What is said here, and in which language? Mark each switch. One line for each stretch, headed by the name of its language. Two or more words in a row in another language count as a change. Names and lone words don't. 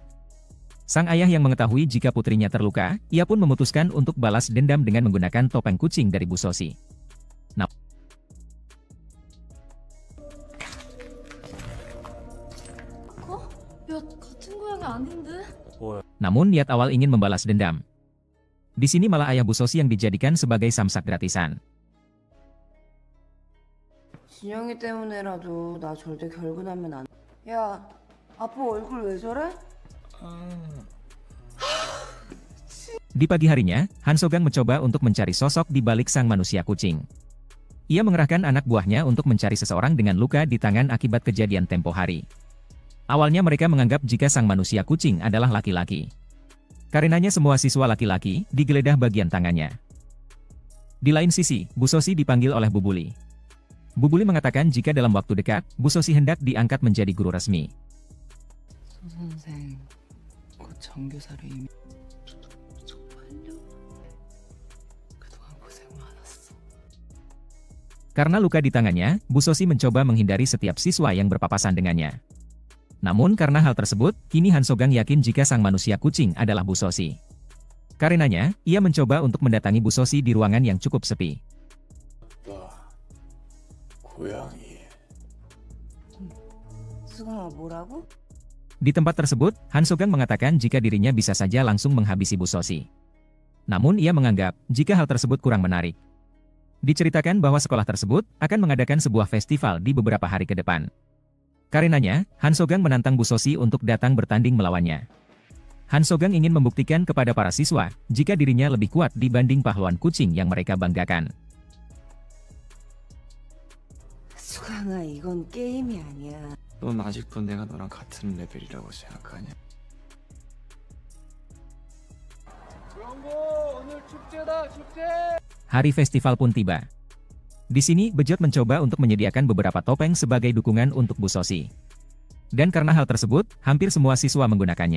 Indonesian: Sang ayah yang mengetahui jika putrinya terluka, ia pun memutuskan untuk balas dendam dengan menggunakan topeng kucing dari Bu Sosi. Namun niat awal ingin membalas dendam. Di sini malah ayah Bu Sosi yang dijadikan sebagai samsak gratisan.
Korean: 진영이 때문에라도 나 절대 결근하면 안. 야, 아빠 얼굴 왜 저래?
Indonesian: Di pagi harinya, Han Sogang mencoba untuk mencari sosok di balik sang manusia kucing. Ia mengerahkan anak buahnya untuk mencari seseorang dengan luka di tangan akibat kejadian tempo hari. Awalnya mereka menganggap jika sang manusia kucing adalah laki-laki. Karenanya semua siswa laki-laki digeledah bagian tangannya. Di lain sisi, Bu Sosi dipanggil oleh Bu Buli. Bu Buli mengatakan jika dalam waktu dekat, Bu Sosi hendak diangkat menjadi guru resmi.
Korean: 소 선생, 곧 정교사로 이미 그동안 고생 많았어.
Indonesian: Karena luka di tangannya, Bu Sosi mencoba menghindari setiap siswa yang berpapasan dengannya. Namun karena hal tersebut, kini Han Sogang yakin jika sang manusia kucing adalah Bu Sosi. Karenanya, ia mencoba untuk mendatangi Bu Sosi di ruangan yang cukup sepi.
Korean: 고양이. 수강아 뭐라고?
Indonesian: Di tempat tersebut, Han Sogang mengatakan jika dirinya bisa saja langsung menghabisi Bu Sosi. Namun ia menganggap jika hal tersebut kurang menarik. Diceritakan bahwa sekolah tersebut akan mengadakan sebuah festival di beberapa hari ke depan. Karenanya, Han Sogang menantang Bu Sosi untuk datang bertanding melawannya. Han Sogang ingin membuktikan kepada para siswa jika dirinya lebih kuat dibanding pahlawan kucing yang mereka banggakan.
Korean: 수강아 이건 게임이 아니야. 넌 아직도 내가 너랑 같은 레벨이라고 생각하냐?
Indonesian: Hari festival pun tiba. Di sini, Bejot mencoba untuk menyediakan beberapa topeng sebagai dukungan untuk Bu Sosi. Dan karena hal tersebut, hampir semua siswa menggunakannya.